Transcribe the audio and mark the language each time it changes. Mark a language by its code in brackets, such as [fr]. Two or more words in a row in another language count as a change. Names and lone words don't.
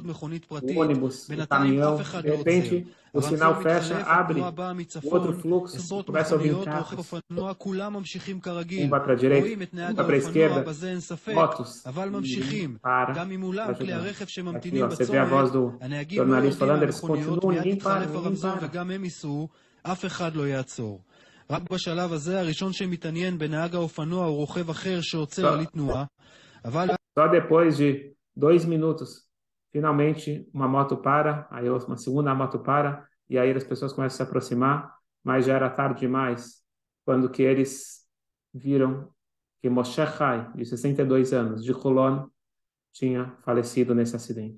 [pt] O ônibus, o caminhão, de repente o sinal fecha, abre o outro fluxo, começa a vir carros. Um vai para a direita, um vai para a esquerda, motos, ninguém para ajudar. Aqui, ó, você vê a voz do jornalista falando, eles continuam, ninguém para, ninguém para. [he] רק בשלב הזה הראשון שמתעניין בנהג האופנוע או רוכב אחר שעוצר לתנועה, אבל... [pt] Só depois de 2 minutos, finalmente uma moto para, aí uma segunda moto para, e aí as pessoas começam a se aproximar, mas já era tarde demais, quando que eles viram que Moshe Chai, de 62 anos, de Holon, tinha falecido nesse acidente.